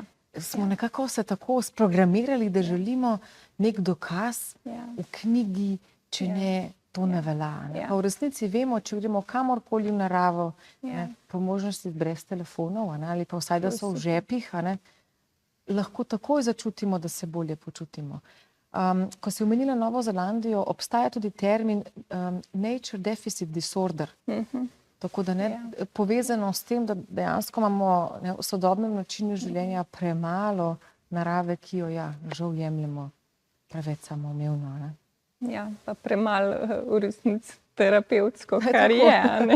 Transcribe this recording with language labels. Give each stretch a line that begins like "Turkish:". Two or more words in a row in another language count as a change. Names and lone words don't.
Slovenian: Smo nekako se tako sprogramirali, da želimo nek dokaz v knjigi, če ne, to ne velja. Pa v resnici vemo, če gremo kamorkoli v naravo, po možnosti brez telefonov, ali pa vsaj, da so v žepih, lahko takoj začutimo, da se bolje počutimo. Ko si omenila Novo Zelandijo, obstaja tudi termin
English: nature deficit disorder.
Slovenian: Tako da ne povezano s tem, da dejansko imamo v sodobnem načinu življenja premalo narave, ki jo žal jemljemo preveč samoumevno. Ja, pa premalo v resnici terapevtsko, kar je, ne.